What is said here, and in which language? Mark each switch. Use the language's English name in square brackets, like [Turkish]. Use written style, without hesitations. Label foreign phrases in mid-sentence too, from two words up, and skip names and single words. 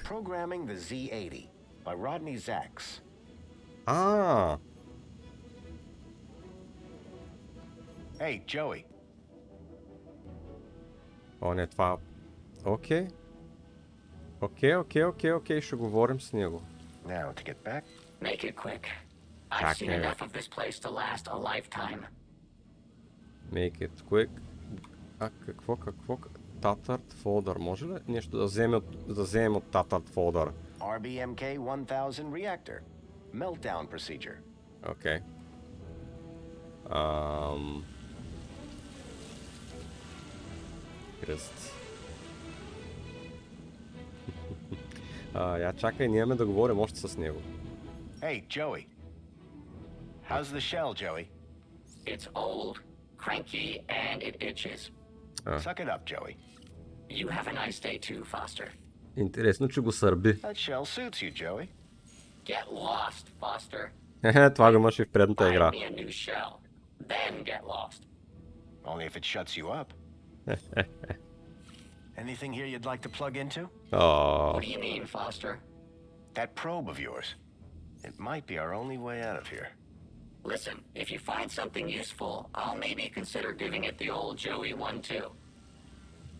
[English] Programming the Z80 by Rodney Zacks. Hey, Joey. [Bulgarian] О, не, това... Окей, ще говорим с него. [English] Now to get back. Make it quick. I've seen enough of this place to last a lifetime. Make it quick. Какво? Tatart folder. [Bulgarian] Може ли нещо да вземем от Tatart folder? [English] RBMK 1000 reactor. Meltdown procedure. [Bulgarian] Окей. Кръст. Я чакай, ние да говорим още с него. [English] Hey, Joey. How's the shell, Joey? It's old, cranky, and it itches. Suck it up, Joey. You have a nice day too, Foster. [Bulgarian] Интересно, че го сърби. [English] That shell suits you, Joey. Get lost, Foster. [Bulgarian] Това го имаш и в предната игра. [English] Find me a new shell, then get lost. Only if it shuts you up. Anything here you'd like to plug into? What do you mean, Foster? That probe of yours. It might be our only way out of here. Listen, if you find something useful, I'll maybe consider giving it the old Joey one too.